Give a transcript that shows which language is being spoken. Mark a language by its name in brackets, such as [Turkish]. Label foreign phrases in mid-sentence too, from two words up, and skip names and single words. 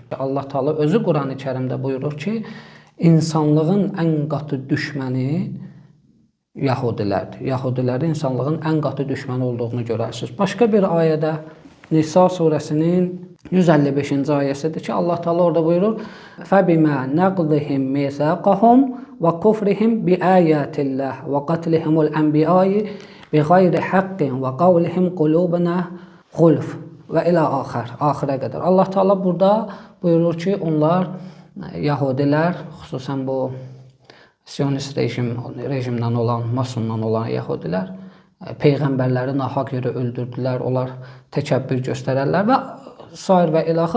[Azerbaijani] Allah Teala özü Quran-ı Kərimdə buyurur ki, insanlığın ən qatı düşməni Yahudilərdir. Yahudilərin insanlığın ən qatı düşməni olduğunu görərsiniz. Başqa bir ayədə Nisa surəsinin 155-ci ayəsidir ki, Allah Teala orada buyurur: [Arabic] "فبما نقضهم ميثاقهم وكفرهم بآيات الله وقتلهم الأنبياء بغير حق وقولهم قلوبنا غلف." [Azerbaijani] Və ilə axirə qədər. Allah Teala burada buyurur ki, onlar Yahudilər, xüsusən bu Siyonist rejimdən olan, masondan olan Yahudilər peyğəmbərləri nahaq yerə öldürdülər, onlar təkəbbür göstərərlər və sair və ilaxır.